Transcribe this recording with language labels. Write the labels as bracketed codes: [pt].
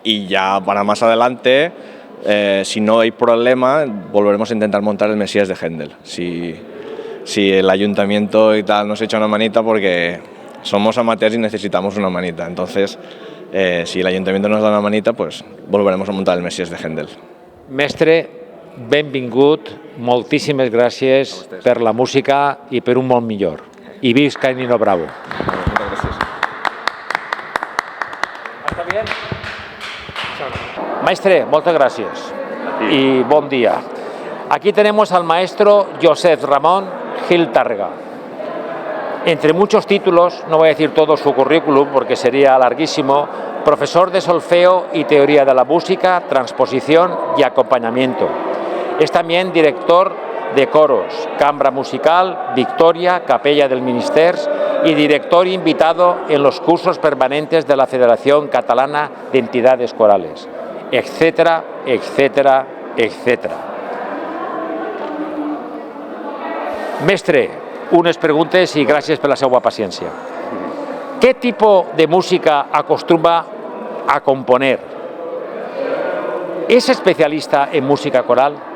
[es] Y ya para más adelante, si no hay problema, volveremos a intentar montar el Mesías de Händel. Si el ayuntamiento y tal nos echa una manita, porque somos amateurs y necesitamos una manita. Entonces, si el ayuntamiento nos da una manita, pues volveremos a montar el Mesías de Händel. [ca] Mestre, benvingut, moltíssimes gràcies per la música i per un món millor. I visca Nino Bravo. [es] ¿Está bien? Maestre, muchas gracias y buen día. Aquí tenemos al maestro Josep Ramón Gil Tàrrega. Entre muchos títulos, no voy a decir todo su currículum porque sería larguísimo, profesor de solfeo y teoría de la música, transposición y acompañamiento. Es también director de coros, Cambra Musical, Victoria, Capella del Ministers y director invitado en los cursos permanentes de la Federación Catalana de Entidades Corales, etcétera, etcétera, etcétera. [ca] Mestre, unes preguntes i gràcies per la seva paciència. Què tipus de música [es] acostumbra a componer? ¿Es especialista en música coral?